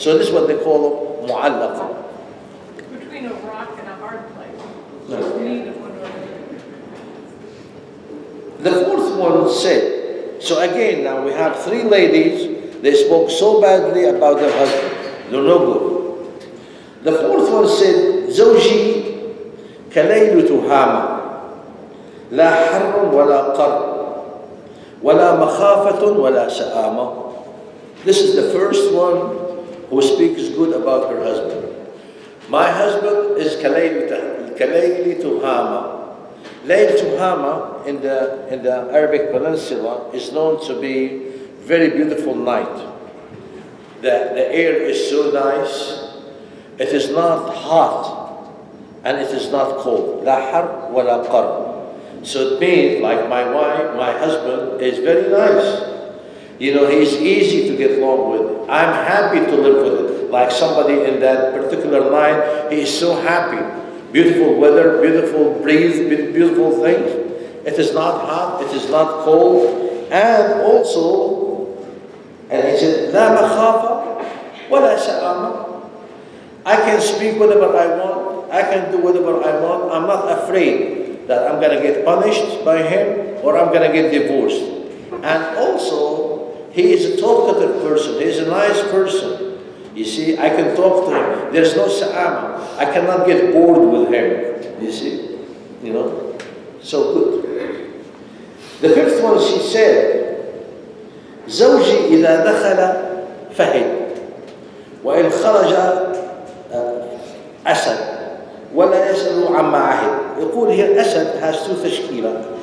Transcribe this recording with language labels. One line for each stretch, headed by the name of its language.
English: So this is what they call mu'allaqa. Between a rock and a hard place. No. Neither one or the other. The fourth one said, so again now we have three ladies, they spoke so badly about their husband. They're no good. The fourth one said, زوجي كليل تهامة لا حر ولا قر ولا مخافة ولا سآمة. This is the first one who speaks good about her husband. My husband is كليل تهامة. Layl Tuhama in the Arabic Peninsula is known to be very beautiful night. The air is so nice. It is not hot and it is not cold. La har wa la qar. So it means like my wife, my husband is very nice. You know, he's easy to get along with. I'm happy to live with it. Like somebody in that particular night, he is so happy. Beautiful weather, beautiful breeze, beautiful things. It is not hot, it is not cold. And also, And he said, لا مخافة ولا سآمة. I can speak whatever I want. I can do whatever I want. I'm not afraid that I'm going to get punished by him or I'm going to get divorced. And also, he is a talkative person. He is a nice person. You see, I can talk to him. There's no sa'ama. I cannot get bored with him. You see? You know? So good. The fifth one, she said, زوجي إذا دخل فهد وإن خرج أسد ولا يسأل عما عهد.
Arabic: يقول here أسد has two تشكيلات.